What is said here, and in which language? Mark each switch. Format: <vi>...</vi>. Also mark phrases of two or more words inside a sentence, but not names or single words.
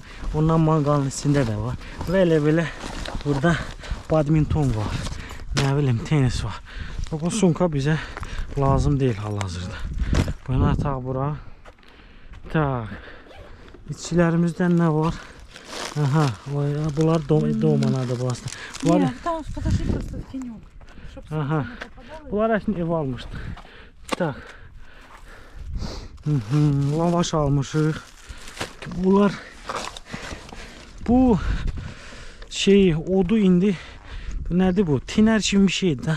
<az>Ondan mangalın içində də var. Və elə burada badminton var. Nə bilim, tenis var. Bu sunka bizə lazım deyil hal-hazırda. Buna taq bura. İçkilərimizdən nə var? Bunlar domanadır bu aslında.</az> <ru>Нет, там подожди просто тенек.</ru> <az>Bunlar əslində ev almışdıq. Lavaş almışıq. Bunlar bu odu indi nədir bu? Tiner kimi bir şeydir də.</az>